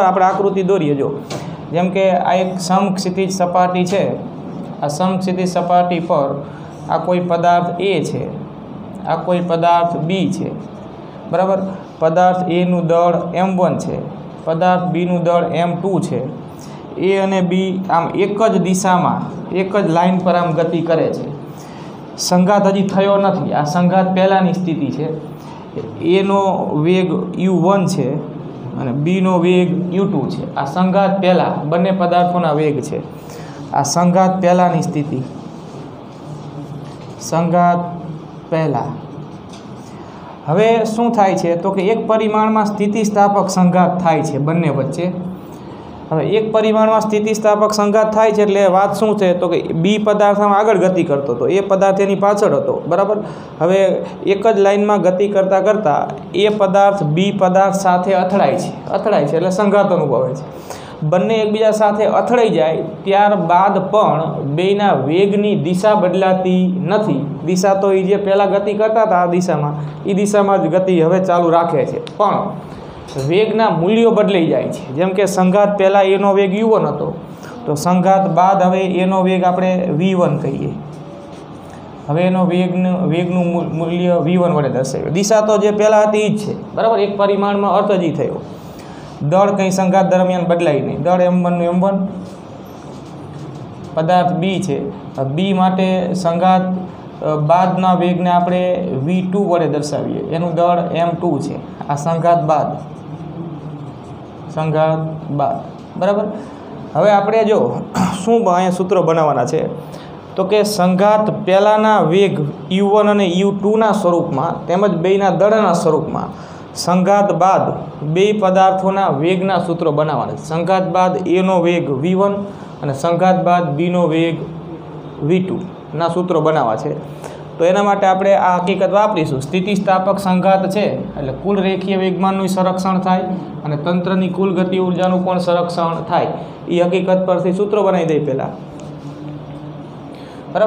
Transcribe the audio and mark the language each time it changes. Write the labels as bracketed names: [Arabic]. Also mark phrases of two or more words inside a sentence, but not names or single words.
[Gujarati] આપણે આકૃતિ દોરીએ. જો જેમ કે આ એક સમક્ષિતિજ સપાટી છે. આ સમક્ષિતિજ સપાટી પર આ કોઈ પદાર્થ A છે, આ કોઈ પદાર્થ B છે, બરાબર. પદાર્થ Aનું દળ m1 છે, પદાર્થ Bનું દળ m2 છે. એ અને બી આમ એક જ દિશામાં એક જ લાઇન પર આમ ગતિ કરે છે। સંઘાત હજી થયો નથી, આ સંઘાત પહેલાની સ્થિતિ છે। એ નો વેગ u1 છે અને બી નો વેગ u2 છે। આ સંઘાત પહેલા બંને પદાર્થોના વેગ છે. આ સંઘાત પહેલાની સ્થિતિ, સંઘાત પહેલા। હવે શું થાય છે તો કે એક પરિમાણમાં સ્થિતિસ્થાપક સંઘાત થાય છે બંને વચ્ચે। હવે એક પરિમાણમાં સ્થિતિસ્થાપક સંઘાત થાય છે એટલે વાત શું છે તો કે બી પદાર્થ આમ આગળ ગતિ કરતો હતો, એ પદાર્થ એની પાછળ હતો, બરાબર। હવે એક જ લાઇનમાં ગતિ કરતાં કરતાં એ પદાર્થ બી પદાર્થ સાથે અથડાય છે એટલે સંઘાત અનુભવે છે। બંને એકબીજા સાથે અથડાઈ જાય ત્યારબાદ પણ બેયના વેગની દિશા બદલાતી નથી। દિશા તો એ જે પહેલાં ગતિ કરતા હતા આ દિશામાં, એ દિશામાં જ ગતિ હવે ચાલુ રાખે છે, પણ વેગના મૂલ્યો બદલાઈ જાય છે। જેમ કે સંઘાત પહેલા એનો વેગ u1 હતો તો સંઘાત બાદ હવે એનો વેગ આપણે v1 કહીએ। હવે એનો વેગનું મૂલ્ય v1 વડે દર્શાવ્યું। દિશા તો જે પહેલા હતી ઈ જ છે, બરાબર। એક પરિમાણમાં અર્થ જ થયો। દળ કઈ સંઘાત દરમિયાન બદલાઈ નહીં। દળ m1 નું m1, પદાર્થ b છે, b માટે સંઘાત બાદના વેગને આપણે v2 વડે દર્શાવીએ। એનું દળ m2 છે. આ સંઘાત બાદ, બરાબર। હવે આપણે જો શું અહીંયા સૂત્ર બનાવવાના છે તો કે સંઘાત પહેલાના વેગ u1 અને u2 ના સ્વરૂપમાં તેમજ બેયના દળના સ્વરૂપમાં સંઘાત બાદ બે પદાર્થોના વેગના સૂત્રો બનાવવાના છે। સંઘાત બાદ a નો વેગ v1 અને સંઘાત બાદ b નો વેગ v2 ના સૂત્રો બનાવવા છે। તો એના માટે આપણે આ હકીકત વાપરીશું. સ્થિતિસ્થાપક સંઘાત છે એટલે કુલ રેખીય વેગમાનનું સંરક્ષણ થાય અને તંત્રની કુલ ગતિ ઊર્જાનું પણ સંરક્ષણ થાય। એ હકીકત પરથી સૂત્ર બનાવી દઈ પહેલા, બરાબર।